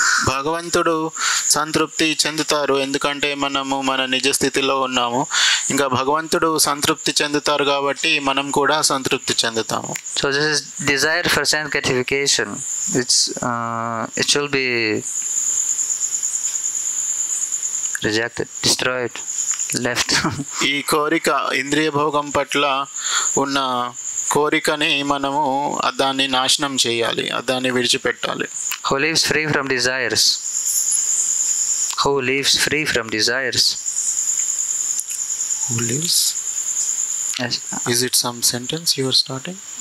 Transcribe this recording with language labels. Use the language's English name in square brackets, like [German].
[Telugu] భగవంతుడు సంతృప్తి చెందుతారు ఎందుకంటే మనము మన నిజ స్థితిలో ఉన్నాము. ఇంకా భగవంతుడు సంతృప్తి చెందుతారు కాబట్టి మనం కూడా సంతృప్తి చెందుతాము. [English] So this is desire for sense gratification. It should be rejected, destroyed, left. [Telugu] ఈ కోరిక, ఇంద్రియ భోగం పట్ల ఉన్న కోరికని మనము దాన్ని నాశనం చేయాలి, దాన్ని విడిచిపెట్టాలి. [English] Who lives free from desires, who lives free from desires. Who lives? Yes. Is it some sentence you are starting?